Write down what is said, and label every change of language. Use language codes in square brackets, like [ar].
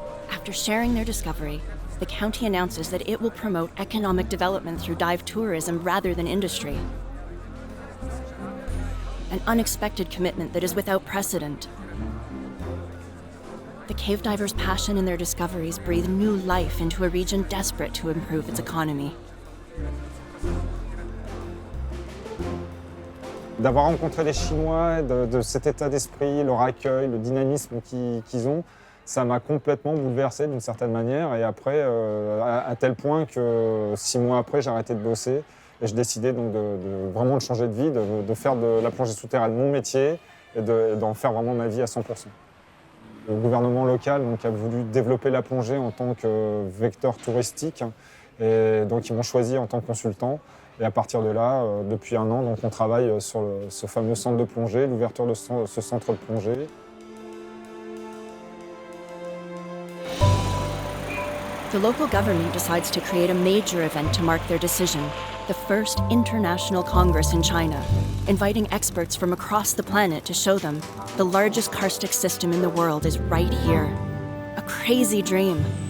[en] After sharing their discovery, the county announces that it will promote economic development through dive tourism rather than industry. An unexpected commitment that is without precedent. The cave divers' passion and their discoveries breathe new life into a region desperate to improve its economy. [fr] D'avoir rencontré les Chinois, de cet état d'esprit, leur accueil, le dynamisme qu'ils ont, ça m'a complètement bouleversé d'une certaine manière. Et après, à tel point que 6 mois après, j'ai arrêté de bosser et je décidais donc de vraiment de changer de vie, de faire de la plongée souterraine mon métier et d'en faire vraiment ma vie à 100%. Le gouvernement local donc, a voulu développer la plongée en tant que vecteur touristique et donc ils m'ont choisi en tant que consultant. Et à partir de là, depuis 1 an, donc, on travaille sur ce fameux centre de plongée, l'ouverture de ce centre de plongée. [en] The local government decides to create a major event to mark their decision, the first international congress in China, inviting experts from across the planet to show them the largest karstic system in the world is right here. A crazy dream,